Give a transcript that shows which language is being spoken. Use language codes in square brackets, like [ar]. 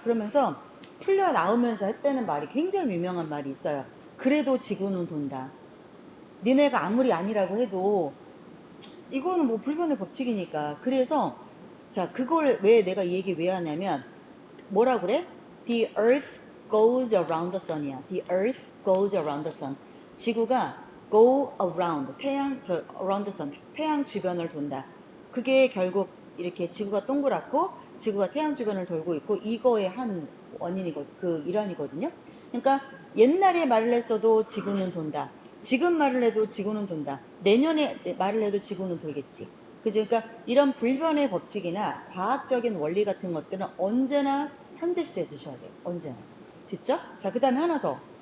[ko] 그러면서 풀려 나오면서 했다는 말이 굉장히 유명한 말이 있어요. 그래도 지구는 돈다. 니네가 아무리 아니라고 해도 이거는 뭐 불변의 법칙이니까. 그래서 자, 그걸 왜 내가 이 얘기 왜 하냐면 뭐라 그래? [en] The earth goes around the sun이야. The earth goes around the sun. [ko] 지구가 [en] go around, around the sun. [ko] 태양 주변을 돈다. 그게 결국 이렇게 지구가 동그랗고 지구가 태양 주변을 돌고 있고 이거의 한 일환이거든요. 그러니까 옛날에 말을 했어도 지구는 돈다. 지금 말을 해도 지구는 돈다. 내년에 말을 해도 지구는 돌겠지. 그죠? 그러니까 이런 불변의 법칙이나 과학적인 원리 같은 것들은 언제나 현재 시에 쓰셔야 돼요. 언제나. 됐죠? 자, 그 다음에 하나 더.